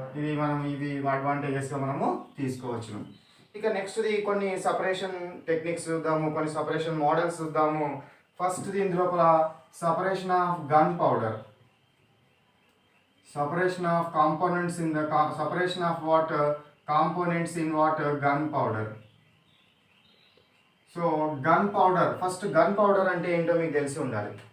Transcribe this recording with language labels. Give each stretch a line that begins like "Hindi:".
Telugu: ఇది మనం అడ్వాంటేజెస్గా మనము తీసుకోవచ్చు. ఇక నెక్స్ట్ది కొన్ని సపరేషన్ టెక్నిక్స్ చూద్దాము, కొన్ని సపరేషన్ మోడల్స్ చూద్దాము. ఫస్ట్ది ఇందులోపల separation of gun powder.
English: Separation of components in the separation of what components in what gunpowder.
Telugu: So gun powder, first gun powder అంటే ఏంటో మీకు తెలిసి ఉండాలి.